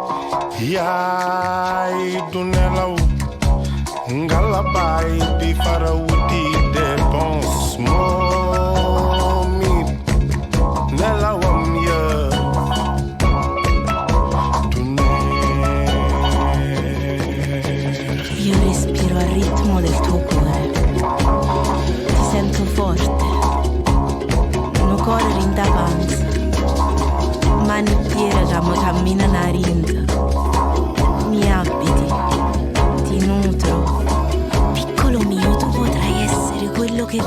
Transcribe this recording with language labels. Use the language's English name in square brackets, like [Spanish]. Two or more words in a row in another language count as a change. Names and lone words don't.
[Wolof] yaay du nelaw ngalabaay di farawuti dépense moom it nelawam ya du neex. [Italian] Io respiro al ritmo del tuo cuore, ti sento forte, non correre in davanti, mani e piedi che camminano a rinda, mi abiti, ti nutro, piccolo mio tu potrai essere quello che